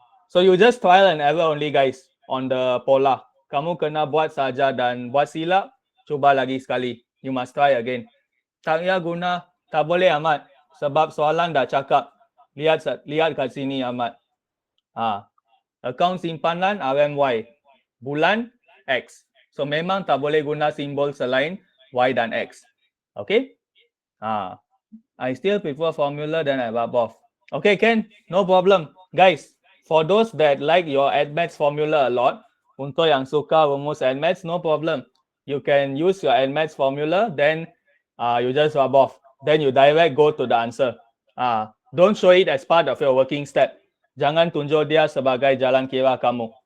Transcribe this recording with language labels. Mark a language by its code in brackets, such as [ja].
[en] So you just trial and error only, guys, on the pola. [ms] Kamu kena buat saja dan buat silap, cuba lagi sekali. [en] You must try again. [ms] Tak payah guna, tak boleh Ahmad. Sebab soalan dah cakap. Lihat kat sini Ahmad. Account simpanan RMY. Bulan X. So memang tak boleh guna simbol selain Y dan X. Okay? [en] I still prefer formula than I rub off. Okay, Ken? No problem. Guys, for those that like your AdMaths formula a lot, [ms] untuk yang suka rumus AdMaths, [en] no problem. You can use your AdMaths formula, then you just rub off. Then you direct go to the answer. Don't show it as part of your working step. [ms] Jangan tunjuk dia sebagai jalan kira kamu.